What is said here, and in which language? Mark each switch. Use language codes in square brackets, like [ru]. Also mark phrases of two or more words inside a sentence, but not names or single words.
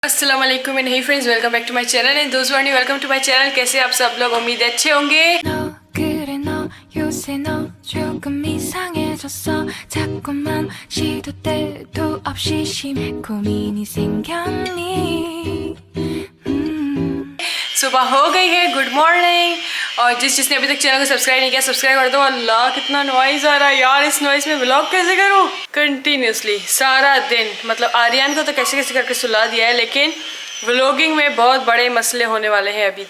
[ar] السلام عليكم [en] and hey friends, welcome back to my channel and [hi] दोस्त वानी [en] welcome to my channel. [hi] कैसे आप सब लोग? उम्मीद है अच्छे होंगे। [ko] 너 그래 너 요새 너 조금 이상해졌어 자꾸만 시도 때도 없이 심해 고민이 생겼니 [hi] सुबह हो गई है, [en] good morning. [hi] और जिसने अभी तक चैनल को सब्सक्राइब नहीं किया सब्सक्राइब कर दो। अल्लाह कितना नॉइज़ आ रहा है यार, इस नॉइज़ में व्लॉग कैसे करूँ कंटिन्यूसली सारा दिन। मतलब आर्यन को तो कैसे कैसे करके सुला दिया है, लेकिन व्लॉगिंग में बहुत बड़े मसले होने वाले हैं अभी।